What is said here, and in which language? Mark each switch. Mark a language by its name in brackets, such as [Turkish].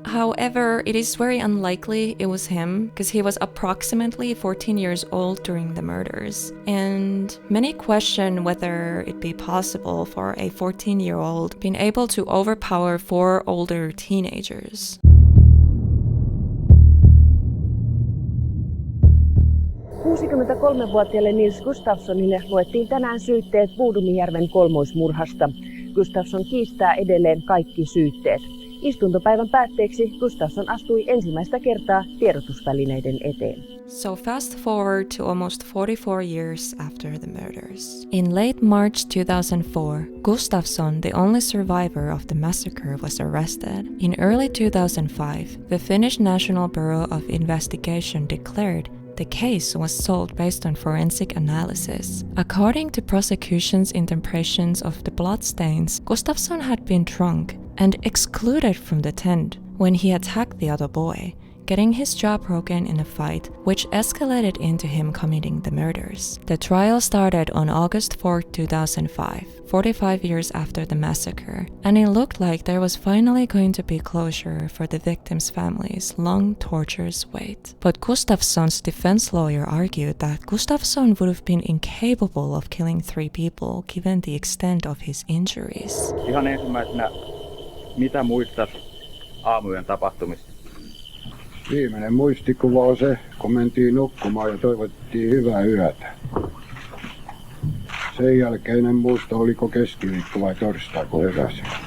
[English] However, it is very unlikely it was him, because he was approximately 14 years old during the murders, and many question whether it be possible for a 14-year-old being able to overpower 4 older teenagers. [Finnish] 63-vuotiaalle Nils Gustafssonille luettiin tänään syytteet Bodomjärven kolmoismurhasta. Gustafsson kiistää edelleen kaikki syytteet. Istuntopäivän päätteeksi Gustafsson astui ensimmäistä kertaa tiedotusvälineiden eteen. [English] So fast forward to almost 44 years after the murders. In late March 2004, Gustafsson, the only survivor of the massacre, was arrested. In early 2005, the Finnish National Bureau of Investigation declared the case was solved based on forensic analysis. According to prosecution's interpretations of the bloodstains, Gustafsson had been drunk and excluded from the tent when he attacked the other boy, getting his jaw broken in a fight, which escalated into him committing the murders. The trial started on August 4, 2005, 45 years after the massacre, and it looked like there was finally going to be closure for the victims' families' long torturous wait. But Gustafsson's defense lawyer argued that Gustafsson would have been incapable of killing 3 people given the extent of his injuries. [Finnish] Ihan ensimmäisenä, mitä muistat aamuyön tapahtumista? Viimeinen muistikuva on se, kun mentiin nukkumaan ja toivottiin hyvää yötä. Sen jälkeen en muista, oliko keskiviikko vai torstai, kun heräsin.